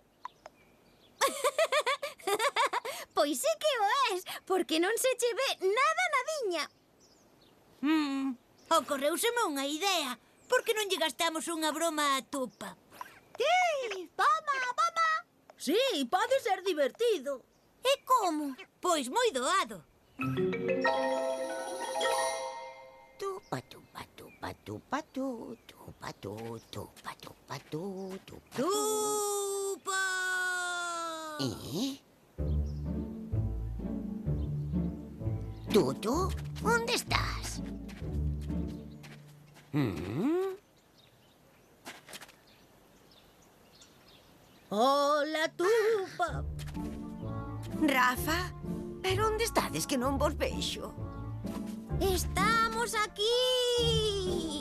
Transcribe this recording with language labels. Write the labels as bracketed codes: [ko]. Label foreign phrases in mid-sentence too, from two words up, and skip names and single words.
[gl] Pois sí que o és, porque non se che ve nada nadiña. Ocorreuseme unha idea. Por que non lle gastamos unha broma a Tupa? Vamos. Sí, pode ser divertido. E como? Pois moi doado. Tupa, tupa, tupa, tupa, tu, tupa, tu, tupa, tupa, tu, tupa. Tupa! Tutu, onde estás? Hola, Tupa. Rafa, pero onde estades que non vos vexo? Estamos aquí.